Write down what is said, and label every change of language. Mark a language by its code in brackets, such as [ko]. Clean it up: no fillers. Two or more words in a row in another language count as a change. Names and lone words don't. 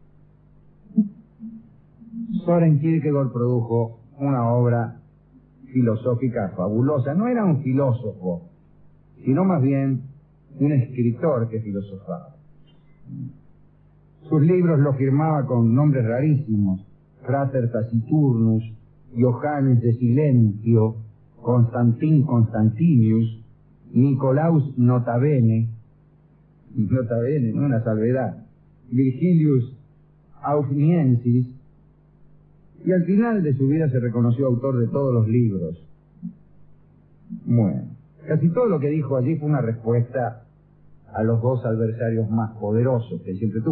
[es] Soren Kierkegaard produjo una obra filosófica fabulosa. No era un filósofo, sino más bien un escritor que filosofaba. Sus libros los firmaba con nombres rarísimos: Frater Taciturnus, Johannes de Silentio, Constantin Constantinius, Nicolaus Notabene, ¿no? Una salvedad, Virgilius Aufniensis, y al final de su vida se reconoció autor de todos los libros. Bueno, casi todo lo que dijo allí fue una respuesta a los 2 adversarios más poderosos que siempre tuvo.